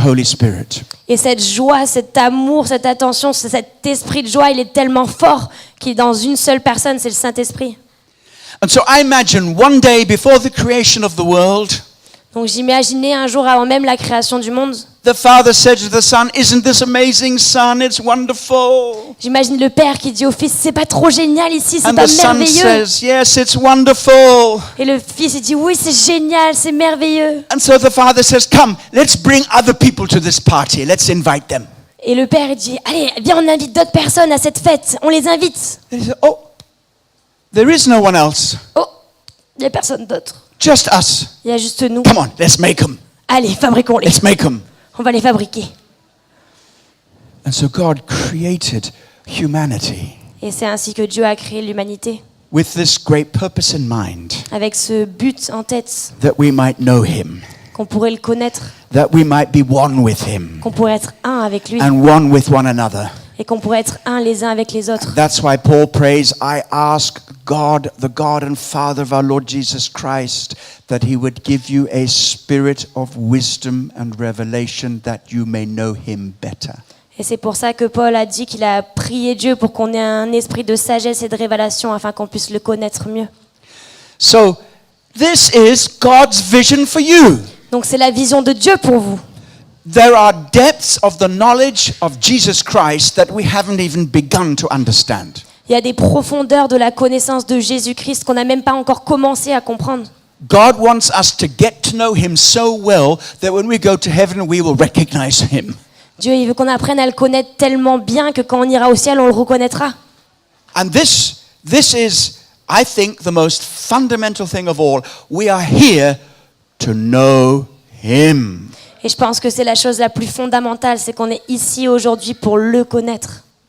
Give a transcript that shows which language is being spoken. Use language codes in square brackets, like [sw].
[en] Holy Spirit. [fr] Et cette joie, cet amour, cette attention, cet esprit de joie, il est tellement fort qu'il est dans une seule personne, c'est le Saint-Esprit. [en] And so I imagine one day before the creation of the world, [fr] Donc j'imaginais un jour avant même la création du monde, [en] the Father said to the Son, "Isn't this amazing, Son? It's wonderful." [fr] j'imagine le Père qui dit au Fils, c'est pas trop génial ici, c'est [en] And [fr] pas [en] the Son [fr] merveilleux. [en] says, "Yes, it's wonderful." [fr] Et le Fils, il dit, oui, c'est génial, c'est merveilleux. [en] And so the Father says, "Come, let's bring other people to this party. Let's invite them." [fr] Et le Père, il dit, allez, viens, on invite d'autres personnes à cette fête, on les invite. [en] And he said, "Oh, there is no one else. [fr] Oh, il n'y a personne d'autre. [en] Just us. [fr] Il y a juste nous. [en] Come on, let's make them. [fr] Allez, fabriquons-les. [en] Let's make them." [fr] On va les fabriquer. [en] And so God created humanity [fr] Et c'est ainsi que Dieu a créé l'humanité, [en] with this great purpose in mind, [fr] avec ce but en tête, [en] that we might know him, [fr] qu'on pourrait le connaître, [en] that we might be one with him [fr] qu'on pourrait être un avec lui, [en] and one with one another. [fr] et qu'on pourrait être un les uns avec les autres. [en] That's why Paul prays, "I ask God, the God and Father of our Lord Jesus Christ, that he would give you a spirit of wisdom and revelation that you may know him better." [fr] Et c'est pour ça que Paul a dit qu'il a prié Dieu pour qu'on ait un esprit de sagesse et de révélation afin qu'on puisse le connaître mieux. [en] So, this is God's vision for you. [fr] Donc c'est la vision de Dieu pour vous. [en] There are depths of the knowledge of Jesus Christ that we haven't even begun to understand. [fr] Il y a des profondeurs de la connaissance de Jésus-Christ qu'on n'a même pas encore commencé à comprendre. [en] God wants us to get to know him so well that when we go to heaven, we will recognize him. [fr] Dieu, il veut qu'on apprenne à le connaître tellement bien que quand on ira au ciel, on le reconnaîtra. [en] And this is, I think, the most fundamental thing of all. We are here to know him. [fr] Et je pense que c'est la chose la plus fondamentale, c'est qu'on est ici aujourd'hui pour le connaître.